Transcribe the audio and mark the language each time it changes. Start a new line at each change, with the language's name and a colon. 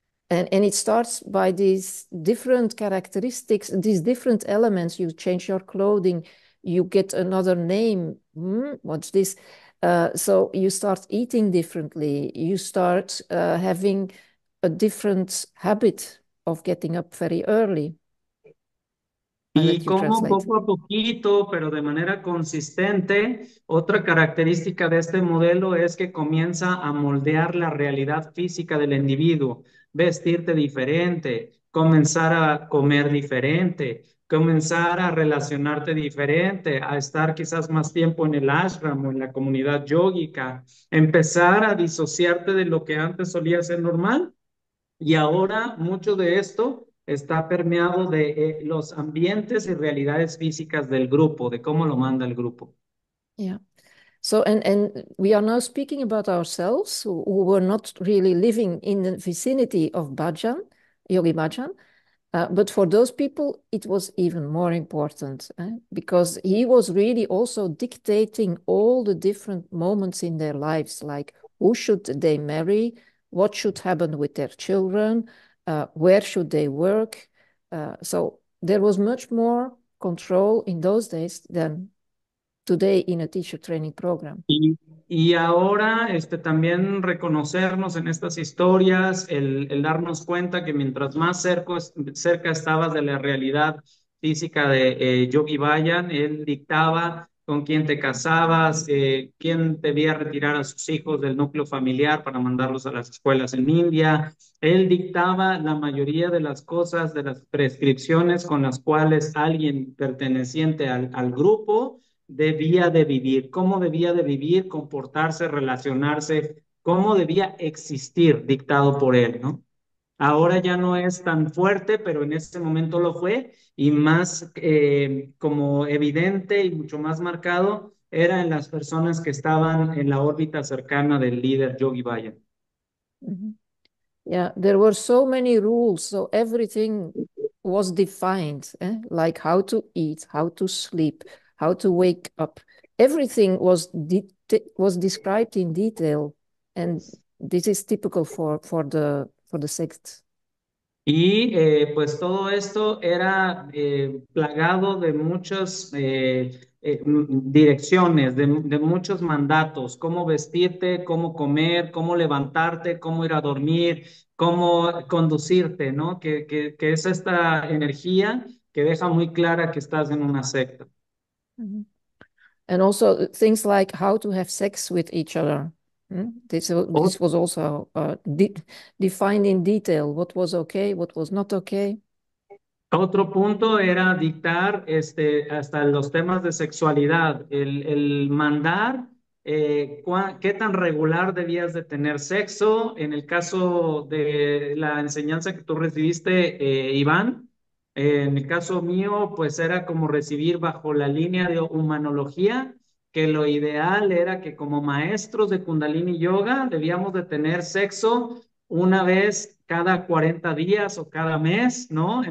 English: And it starts by these different characteristics, these different elements. You change your clothing, you get another name. What's this? So you start eating differently. You start having a different habit of getting up very early. I
Spanish: Y
English: let you translate.
Spanish: poco a poquito, pero de manera consistente, otra característica de este modelo es que comienza a moldear la realidad física del individuo, vestirte diferente, comenzar a comer diferente, comenzar a relacionarte diferente, a estar quizás más tiempo en el ashram o en la comunidad yógica, empezar a disociarte de lo que antes solía ser normal y ahora mucho de esto está permeado de los ambientes y realidades físicas del grupo, de cómo lo manda el grupo.
English: Yeah. So, and we are now speaking about ourselves who were not really living in the vicinity of Bhajan, Yogi Bhajan. But for those people, it was even more important because he was really also dictating all the different moments in their lives, like who should they marry, what should happen with their children, where should they work. So there was much more control in those days than today in a teacher training program.
Spanish: Y ahora también reconocernos en estas historias, el darnos cuenta que mientras más cerca estabas de la realidad física de Yogi Bayan, él dictaba con quién te casabas, quién debía retirar a sus hijos del núcleo familiar para mandarlos a las escuelas en India. Él dictaba la mayoría de las cosas, de las prescripciones con las cuales alguien perteneciente al grupo debía de vivir, cómo debía de vivir, comportarse, relacionarse, cómo debía existir, dictado por él, ¿no? Ahora ya no es tan fuerte, pero en ese momento lo fue y más como evidente y mucho más marcado era en las personas que estaban en la órbita cercana del líder Yogi Bhajan. Mhm.
English: Yeah, there were so many rules, so everything was defined, like how to eat, how to sleep, how to wake up. Everything was described in detail, and this is typical for the sect.
Spanish: Y pues todo esto era plagado de muchas direcciones, de muchos mandatos, cómo vestirte, cómo comer, cómo levantarte, cómo ir a dormir, cómo conducirte, ¿no? Que es esta energía que deja muy clara que estás en una secta. Mhm.
English: And also things like how to have sex with each other. This was also defined in detail, what was okay, what was not okay.
Spanish: Otro punto era dictar hasta los temas de sexualidad, el mandar qué tan regular debías de tener sexo. En el caso de la enseñanza que tú recibiste, Iván, en el caso mío, pues era como recibir bajo la línea de humanología, que lo ideal era que como maestros de Kundalini Yoga debíamos de tener sexo una vez cada 40 días o cada mes, ¿no?